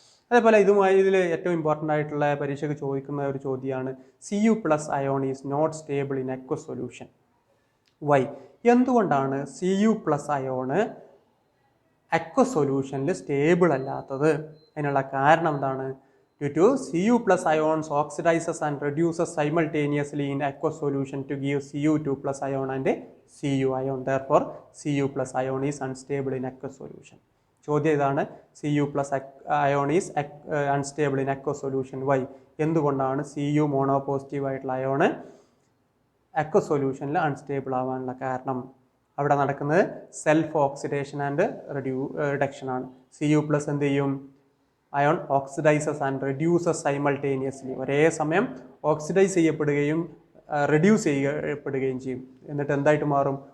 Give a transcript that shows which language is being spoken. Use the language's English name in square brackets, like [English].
[Malayalam] അതേപോലെ ഇതിൽ ഏറ്റവും ഇമ്പോർട്ടൻ്റ് ആയിട്ടുള്ള പരീക്ഷയ്ക്ക് ചോദിക്കുന്ന ഒരു ചോദ്യമാണ് Cu+ [English] Ion is not stable in aqueous solution. Why? [Malayalam] എന്തുകൊണ്ടാണ് Cu+ അയോണ് അക്വസ് സൊല്യൂഷനിൽ സ്റ്റേബിൾ അല്ലാത്തത്? അതിനുള്ള കാരണം എന്താണ്? [English] Due to Cu+ ions oxidizes and reduces simultaneously in aqueous solution to give Cu2+ ion and Cu ion. Therefore, Cu+ ion is unstable in aqueous solution. [Malayalam] ചോദ്യം ഇതാണ്, [English] Cu+ ion is unstable in aqueous solution. Why? [Malayalam] എന്തുകൊണ്ടാണ് Cu മോണോപോസിറ്റീവ് ആയിട്ടുള്ള ion aqueous സൊല്യൂഷനിൽ unstable ആവാനുള്ള കാരണം? അവിടെ നടക്കുന്നത് self oxidation and reduction ആണ്. Cu+ എന്ത് ചെയ്യും? [English] ion oxidises and reduces simultaneously, [Malayalam] ഒരേ സമയം ഓക്സിഡൈസ് ചെയ്യപ്പെടുകയും റെഡ്യൂസ് ചെയ്യപ്പെടുകയും ചെയ്യും. എന്നിട്ട് എന്തായിട്ട് മാറും?